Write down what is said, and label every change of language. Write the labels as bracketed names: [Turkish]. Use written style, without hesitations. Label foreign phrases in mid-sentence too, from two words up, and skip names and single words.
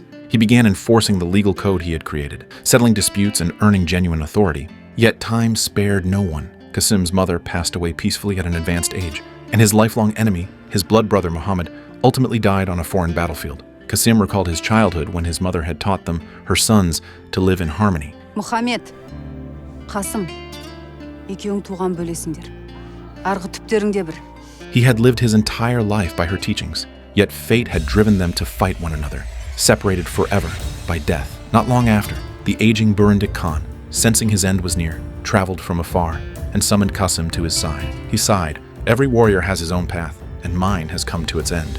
[English] He began enforcing the legal code he had created, settling disputes and earning genuine authority. Yet time spared no one. Kasim's mother passed away peacefully at an advanced age, and his lifelong enemy, his blood brother Muhammad, ultimately died on a foreign battlefield. Kasim recalled his childhood when his mother had taught them, her sons, to live in harmony. [Kazakh] Muhammed, Kasım, екеуің туған бөлесіңдер. Арғы түптеріңде бір. [English] He had lived his entire life by her teachings, yet fate had driven them to fight one another, separated forever by death. Not long after, the aging Burundik Khan, sensing his end was near, traveled from afar and summoned Kasim to his side. He sighed, "Every warrior has his own path, and mine has come to its end."